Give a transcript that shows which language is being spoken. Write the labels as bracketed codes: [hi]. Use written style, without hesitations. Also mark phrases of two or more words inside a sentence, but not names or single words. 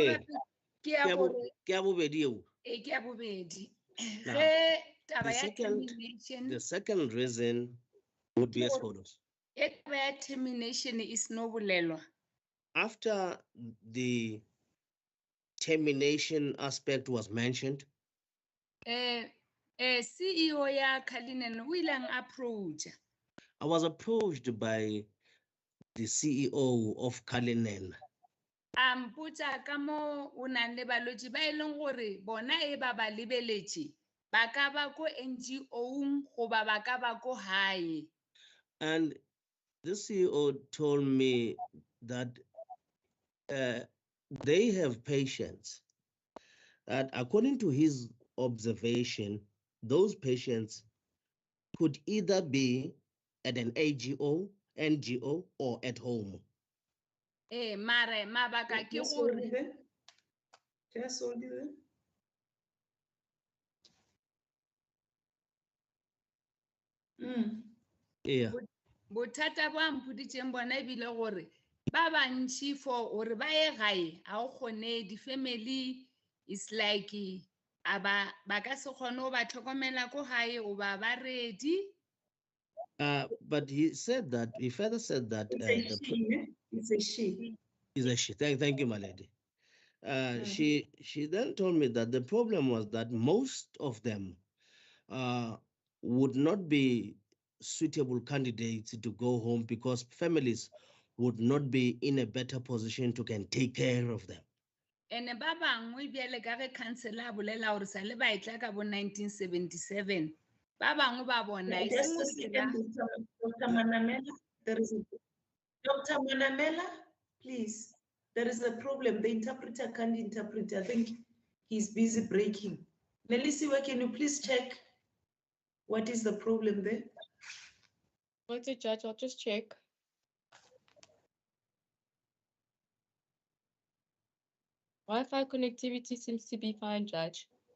[nso] Eh, gape ke ya gore ke ya bobedi eo. ke ya bobedi [en] Now, [nso] ge taba [en] The [nso] ya [en] second, termination the second reason would be as follows. [nso] ge taba ya termination e seno bolelwa [en] After the termination aspect was mentioned, [nso] CEO ya Cullinan o ile ang approacha [en] I was approached by the CEO of Cullinan. [nso] a mpotsa ka mo o nang le balwetse ba e leng gore bona e ba ba lebeletše ba ka ba ko NGO-ong goba ba ka ba ko hae. [en] And the CEO told me that they have patients that, according to his observation, those patients could either be at an NGO, or at home. [nso] Mare mabaka ke [en] Just hold [nso] gore [en] it there. Just hold it there. Yeah. [nso] bothata bo a mphoditšeng bona ebile gore ba bantši for gore ba ye gae ga o kgone di-family [en] is like [nso] ba ka se kgone go ba tlhokomela ko gae o ba ready. [en] But he further said that It's a she. It's a she. is a she. Thank you, my lady. She then told me that the problem was that most of them would not be suitable candidates to go home because families would not be in a better position to can take care of them. [nso] And ba bangwe bjale ka ge councillor a bolela gore sa le ba e tla ka bo 1977 ba bangwe ba bona e [en] Just [nso] seng a gore ke ba [en] second, Dr. Manamela. There is a Dr. Manamela, please. There is a problem. The interpreter can't interpret. I think he's busy breaking. Nelisiwe, can you please check what is the problem there? Okay, Judge, I'll just check. Wi-Fi connectivity seems to be fine, Judge.